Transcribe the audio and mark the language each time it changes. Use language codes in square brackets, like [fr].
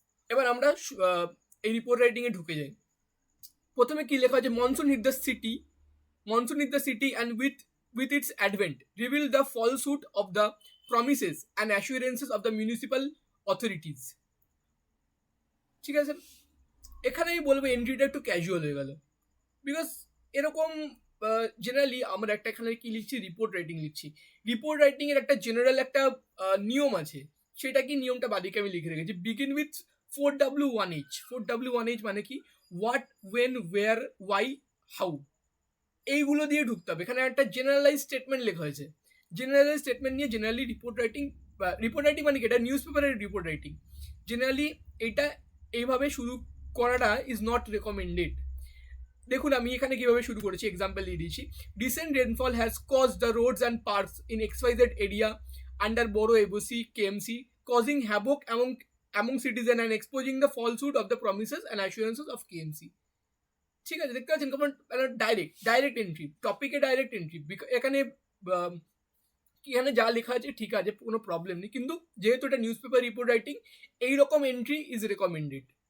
[bn] এবার আমরা এই রিপোর্ট রাইটিং এ ঢুকে যাই। প্রথমে কি লেখা আছে? [en] Monsoon hit the city and with its advent reveal the falsehood of the promises and assurances of the municipal authorities. [bn] ঠিক আছে, এখানেই বলবো এন্ট্রিটা একটু ক্যাজুয়াল হয়ে গেল, বিকজ এরকম জেনারেলি আমরা একটা এখানে কি লিখছি? রিপোর্ট রাইটিং লিখছি। রিপোর্ট রাইটিং এর একটা জেনারেল একটা নিয়ম আছে, সেটা কি নিয়মটা বাদিকে আমি লিখে রেখেছি। [en] Begin with 4W1H। 4W1H [bn] মানে কি? [en] what, when, where, why, how, [bn] এইগুলো দিয়ে ঢুকতে হবে। এখানে একটা জেনারেলাইজ স্টেটমেন্ট লেখা হয়েছে। জেনারেলাইজ স্টেটমেন্ট নিয়ে জেনারেলি রিপোর্ট রাইটিং মানে কি? এটা নিউজ পেপারের রিপোর্ট রাইটিং। জেনারেলি এটা এইভাবে শুরু করাটা [en] Is not recommended. [bn] দেখুন আমি এখানে কিভাবে শুরু করেছি, এক্সাম্পল দিয়ে দিয়েছি। [en] Recent rainfall has cause the roads and parks in XYZ area under বড়ো এবোসি KMC, causing havoc among citizens and exposing the falsehood of the promises and assurances of KMC. [bn] ঠিক আছে, দেখতে পাচ্ছেন কেমন ডাইরেক্ট এন্ট্রি, টপিকে direct entry. এখানে যা লেখা আছে ঠিক আছে, কোনো প্রবলেম নেই, কিন্তু যেহেতু এটা নিউজ পেপার রিপোর্ট রাইটিং, এইরকম এন্ট্রি [en] Is recommended.